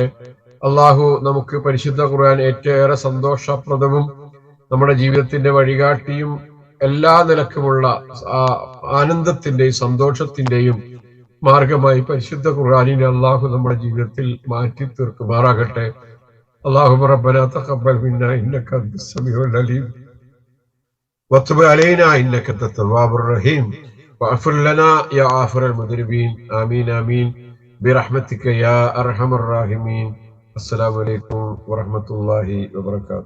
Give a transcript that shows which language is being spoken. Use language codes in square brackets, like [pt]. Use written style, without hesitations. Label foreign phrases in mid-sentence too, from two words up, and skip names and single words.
[ml] അള്ളാഹു നമുക്ക് പരിശുദ്ധ ഖുർആൻ ഏറ്റവും സന്തോഷപ്രദവും നമ്മുടെ ജീവിതത്തിന്റെ വഴികാട്ടിയും എല്ലാ നിലക്കുമുള്ള ആനന്ദത്തിന്റെയും സന്തോഷത്തിന്റെയും മാർഗമായി പരിശുദ്ധ ഖുർആനിനെ അള്ളാഹു നമ്മുടെ ജീവിതത്തിൽ മാറ്റി തീർക്കുമാറാകട്ടെ. [ar] اللهم ربنا تقبل منا إنك أنت السميع العليم وتب علينا إنك أنت التواب الرحيم واغفر لنا يا غافر المذنبين آمين آمين برحمتك يا أرحم الراحمين. السلام عليكم ورحمة الله وبركاته.